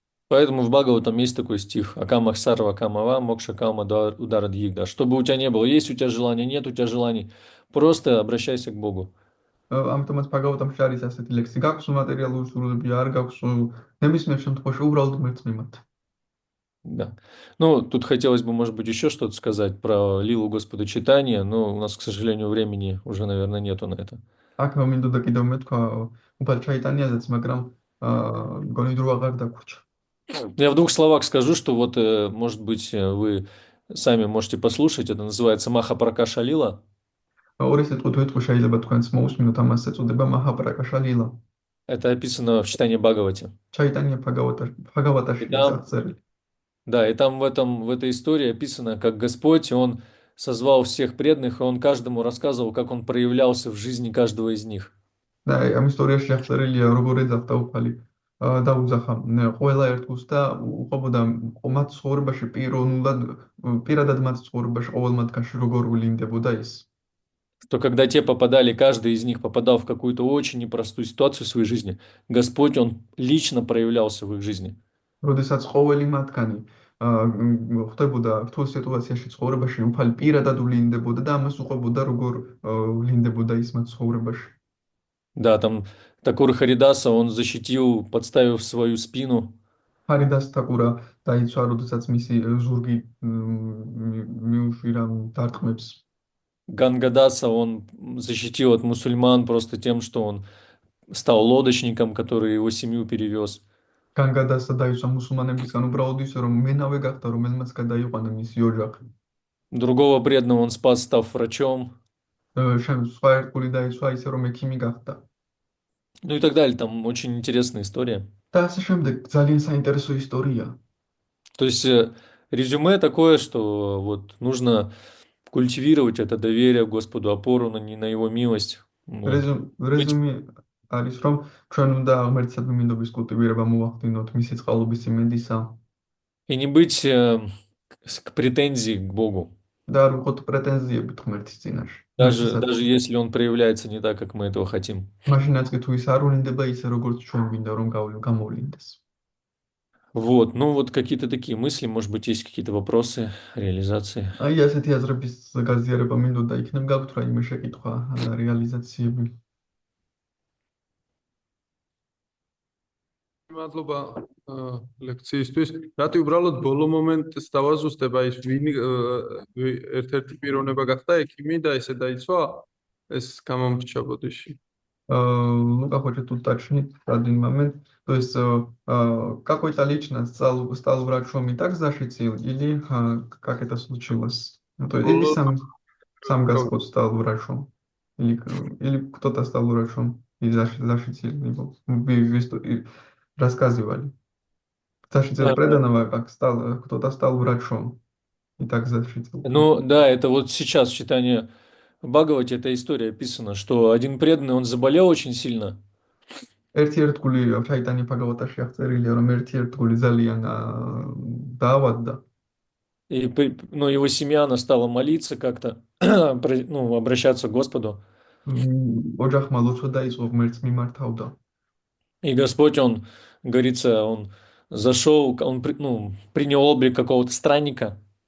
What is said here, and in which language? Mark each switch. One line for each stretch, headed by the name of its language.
Russian: Поэтому в Бхагаватам есть такой стих
Sanskrit: «Акамах сарва камава мокша кама удара дьигда».
Russian: Чтобы у тебя не было, есть у тебя желание, нет у тебя желаний, просто обращайся к Богу.
Georgian: ამიტომაც ბაგავატამში არის ასეთი ლექსი, გაქვს მატერიალური სურვილები, არ გაქვს ნებისმიერ შემთხვევაში უბრალოდ ღმერთს მიმართ.
Russian: Да. Ну, тут хотелось бы, может быть, еще что-то сказать про лилу Господа читания, но у нас, к сожалению, времени уже, наверное, нету на это.
Georgian: აქ მინდოდა კიდევ მეთქვა უფალ ჩაიტანიაზეც, მაგრამ მგონი დრო აღარ დაგვრჩა.
Russian: Я в двух словах скажу, что вот, может быть, вы сами можете послушать, это называется Махапракаша Лила.
Georgian: ორი სიტყვით ვიტყვი, შეიძლება თქვენც მოусმინოთ, ამას ეწოდება მაჰაპრაკაშა ლილა.
Russian: Это описано в читании Бхагавати.
Georgian: ჩაიტანია ბაგავატაში აღწერილი.
Russian: Да, и там в этой истории описано, как Господь, Он созвал всех преданных, и Он каждому рассказывал, как Он проявлялся в жизни каждого из них.
Georgian: და ამ ისტორიაში აღწერილია, როგორ ეძახდა უფალი და უძახა ყველა ერთგულს და უყვებოდა მათ ცხოვრებაში პირადად მათ ცხოვრებაში ყოველ მათგანში როგორ ვლინდებოდა ის.
Russian: что когда те попадали, каждый из них попадал в какую-то очень непростую ситуацию в своей жизни, Господь, Он лично проявлялся в их жизни.
Georgian: როდესაც ყოველი მათგანი ხდებოდა რთულ სიტუაციაში ცხოვრებაში, უფალი პირადად ვლინდებოდა და ამას უყვებოდა, როგორ ვლინდებოდა ის მათ ცხოვრებაში.
Russian: Да, там Такур Харидаса, он защитил, подставив свою спину.
Georgian: ფარიდას თაკურა დაიცვა, როდესაც მისი ზურგი მიუშვირა დარტყმებს.
Russian: Гангадаса, он защитил от мусульман просто тем, что он стал лодочником, который его семью перевез.
Georgian: განგადასა დაიცვა მუსულმანებისგან უბრალოდ ისე, რომ მენავე გახდა, რომელმაც გადაიყვანა მისი ოჯახი.
Russian: Другого преданного он спас, став врачом.
Georgian: სხვა ერთგული დაიცვა ისე, რომ ექიმი გახდა.
Russian: Ну и так далее. Там очень интересная история.
Georgian: და ასე შემდეგ, ძალიან საინტერესო ისტორია.
Russian: То есть резюме такое, что вот нужно культивировать это доверие к Господу, опору на Его милость. Вот. Быть-
Georgian: რეზუმე არის, რომ ჩვენ უნდა ღმერთსადმი მინდობის კულტივირება მოვახდინოთ მისი წყალობის იმედისა
Russian: И не быть к претензии к Богу,
Georgian: და არ ვიყოთ პრეტენზიებით ღმერთის წინაშე.
Russian: даже если Он проявляется не так, как мы этого хотим.
Georgian: მაშინაც კი თუ ის არ ვლინდება ისე, როგორც ჩვენ გვინდა რომ გამოვლინდეს.
Russian: Вот, ну вот какие-то такие мысли, может быть, есть какие-то вопросы, реализации.
Georgian: აი ასეთი აზრების გაზიარება მინდოდა, იქნებ გაქვთ რაიმე შეკითხვა, რეალიზაციები. მადლობა ლექციისთვის. რატი უბრალოდ ბოლო მომენტს დავაზუსტებ, აი ვინ ერთ-ერთი პიროვნება гахта ექიმი და ესე დაიცვა ეს გამომრჩა ბოდიში.
Russian: Ну, как хочет уточнить один момент. То есть какой-то личность стал врачом и так защитил, или как это случилось? Ну, то есть, или сам Господь стал врачом, или кто-то стал врачом и защитил его. И рассказывали. Защитил преданного, как кто-то стал врачом и так защитил. Ну да, это вот сейчас в читании в Бхагавате эта история описана, что один преданный, он заболел очень сильно,
Georgian: ერთი ერთგული ჩაიტანი ფაგავატაში აღწერილია, რომ ერთი ერთგული ძალიან დაავადდა.
Russian: и ну, его семья, она стала молиться как-то, ну, обращаться к Господу.
Georgian: ოჯახმა ლოცვა დაიწყო, ღმერთს მიმართავდა.
Russian: И Господь, Он, говорится, Он зашел, Он ну, принял облик какого-то странника,